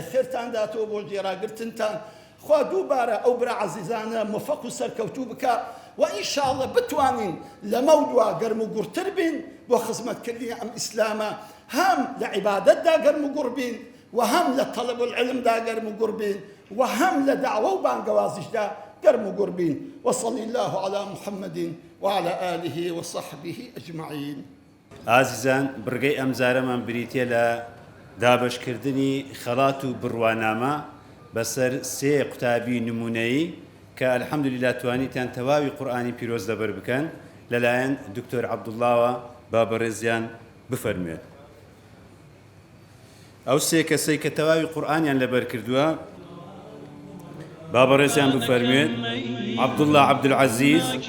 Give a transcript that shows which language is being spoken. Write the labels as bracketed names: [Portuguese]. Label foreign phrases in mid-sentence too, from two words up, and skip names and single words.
[Central Kurdish] خێرتان داتەوە بۆ جێراگرتنتان خوا دووبارە ئەو برا عەزیزانە موفەق و سەرکەوتوو بکە و ئینشاءڵڵە بتوانین لەمە دوا گەرم و گوڕتر بین بۆ خزمەتکردنی ئەم ئیسلامە هەم لە عیبادەتدا گەرم و گوڕ بین و هەم لە تەڵەب العلمدا گەرم و گوڕ بین و هەم لە داوە و بانگەوازیشدا گەرم و گوڕ بین [Arabic] وصلی الله على محمد وعلى آله وصحبه أجمعين [Central Kurdish] ئازیزان بڕگەی ئەم جارەمان بریتە لە دابەشکردنی خەڵات و بڕوانامە بەسەر سێ قوتابی نمونەیی کە ئەلحەمدولیلا توانیتیان تەواوی قورئانی پیرۆز لەبەر بکەن لەلایەن دکتۆر عەبدوڵڵاوە با بەڕێزیان بفەرموێت ئەو سێ کەسەی کە تەواوی قورئانیان لەبەر کردووە با بەڕێزیان بفەرموێت عەبدوڵڵا عەبدولعەزیز